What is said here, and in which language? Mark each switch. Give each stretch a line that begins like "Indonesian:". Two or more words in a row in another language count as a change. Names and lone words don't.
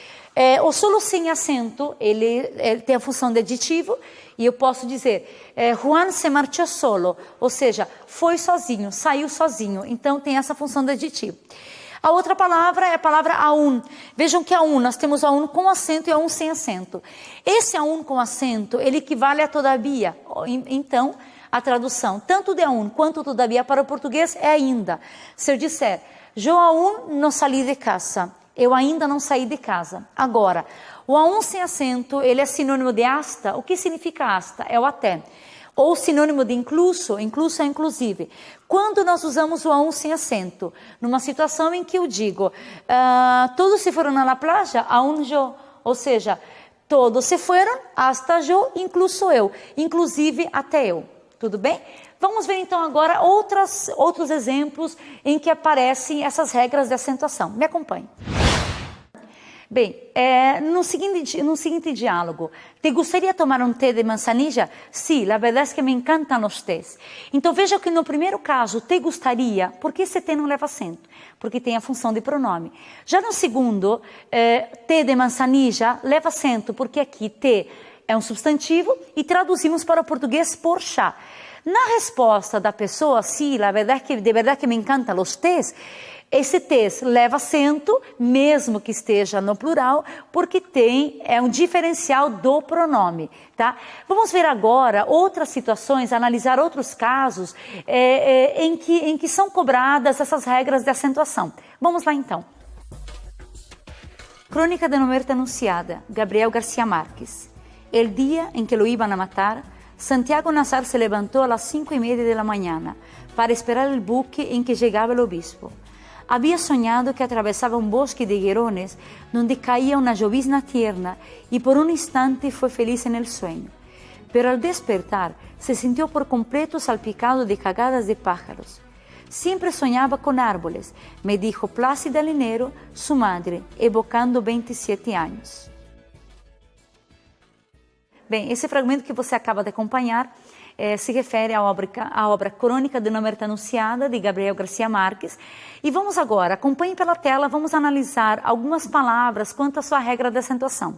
Portuguese: O solo sem acento, ele tem a função de aditivo, e eu posso dizer, Juan se marchou solo, ou seja, foi sozinho, saiu sozinho, então tem essa função de aditivo. A outra palavra é a palavra aún. Vejam que aún, nós temos aún com acento e aún sem acento. Esse aún com acento, ele equivale a todavia, então a tradução, tanto de aún quanto todavia para o português é ainda. Se eu disser,
Spanish: yo aún no salí de casa,
Portuguese: eu ainda não saí de casa. Agora, o aún sem acento, ele é sinônimo de hasta. O que significa hasta? É o até. Ou sinônimo de incluso, incluso é inclusive. Quando nós usamos o aún sem acento? Numa situação em que eu digo, todos se foram na playa,
Spanish: aún yo.
Portuguese: Ou seja, todos se foram,
Spanish: hasta yo,
Portuguese: incluso eu. Inclusive até eu. Tudo bem? Vamos ver então agora outros exemplos em que aparecem essas regras de acentuação. Me acompanhe. Bem, no seguinte diálogo,
Spanish: ¿te gustaría tomar um té de manzanilla? Sí, la verdad es que me encantan los tés.
Portuguese: Então veja que no primeiro caso,
Spanish: te gustaría,
Portuguese: por que esse té não leva acento? Porque tem a função de pronome. Já no segundo,
Spanish: té de manzanilla
Portuguese: leva acento, porque aqui té é um substantivo e traduzimos para o português por chá. Na resposta da pessoa,
Spanish: sí, la verdad de verdad que me encantan los tés,
Portuguese: esse tés leva acento, mesmo que esteja no plural, porque é um diferencial do pronome, tá? Vamos ver agora outras situações, analisar outros casos em que são cobradas essas regras de acentuação. Vamos lá então. Crônica de uma morte anunciada, Gabriel García Márquez.
Spanish: El día en que lo iban a matar, Santiago Nazar se levantó a las 5:30 de la mañana para esperar el buque en que llegaba el obispo. Había soñado que atravesaba un bosque de higuerones donde caía una llovizna tierna y por un instante fue feliz en el sueño. Pero al despertar se sintió por completo salpicado de cagadas de pájaros. Siempre soñaba con árboles, me dijo Plácida Linero, su madre,
Portuguese: evocando 27 anos. Bem, esse fragmento que você acaba de acompanhar se refere à obra Crônica de uma Morte Anunciada, de Gabriel García Márquez. E vamos agora, acompanhe pela tela, vamos analisar algumas palavras quanto à sua regra de acentuação.